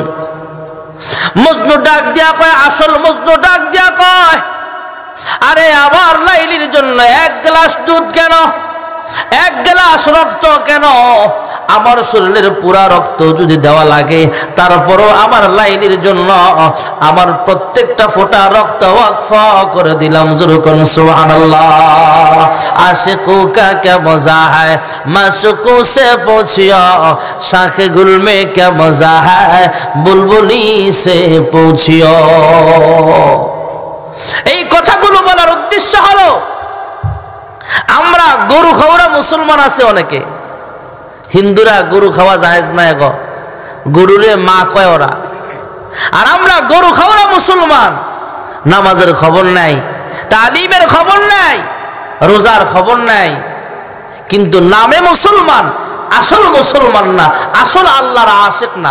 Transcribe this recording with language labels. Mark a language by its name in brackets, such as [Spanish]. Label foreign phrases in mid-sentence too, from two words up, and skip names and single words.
[Bangla] মজনু ডাক দিয়া কয়, আসল মজনু ডাক দিয়া কয়, আরে আমার লাইলির জন্য 1 গ্লাস দুধ কেন, 1 গ্লাস রক্ত কেন? আমার শরীরের পুরা রক্ত যদি দেওয়া লাগে, তারপরও আমার লাইলির জন্য আমার প্রত্যেকটা ফোঁটা রক্ত ওয়াকফ করে দিলাম। [Urdu] যুরকুন সুবহানাল্লাহ। عاشقو کا کیا مزا ہے، معشوقو سے پوچھیو، شاخے گل میں کیا مزا ہے، بلبلی سے پوچھیو. [Bangla] এই কথাগুলো বলার উদ্দেশ্য হলো, আমরা গরু খাওয়া মুসলমান আছে অনেকে, হিন্দুরা গরু খাওয়া জায়েজ না, গো গরুরে মা কয় ওরা। আর আমরা গরু খাওয়া মুসলমান, নামাজের খবর নাই, তালিমের খবর নাই, রোজার খবর নাই, কিন্তু নামে মুসলমান, আসল মুসলমান না, আসল আল্লাহর আশিক না।